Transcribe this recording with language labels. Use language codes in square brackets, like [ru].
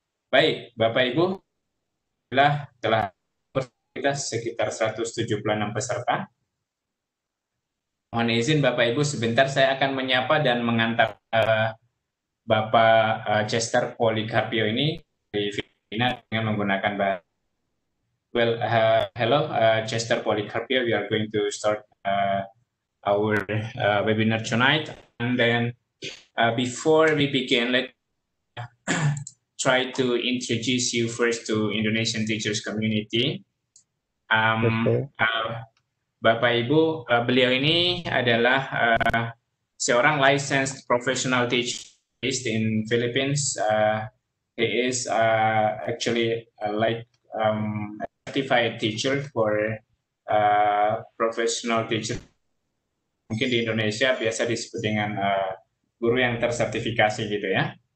[id] Baik, Bapak Ibu, telah kita sekitar 176 peserta. Mohon izin Bapak Ibu sebentar saya akan menyapa dan mengantar Bapak Chester Polikarpio ini dari Filipina dengan menggunakan bahasa. [en] Well, hello Chester Polikarpio. We are going to start our webinar tonight, and then before we begin, let's try to introduce you first to Indonesian teachers community. Yes, sir. [id] Bapak Ibu, beliau ini adalah seorang [en] licensed professional teacher based in Philippines. He is actually like a certified teacher for professional teacher. [id] Mungkin di Indonesia biasa disebut dengan guru yang tersertifikasi gitu ya.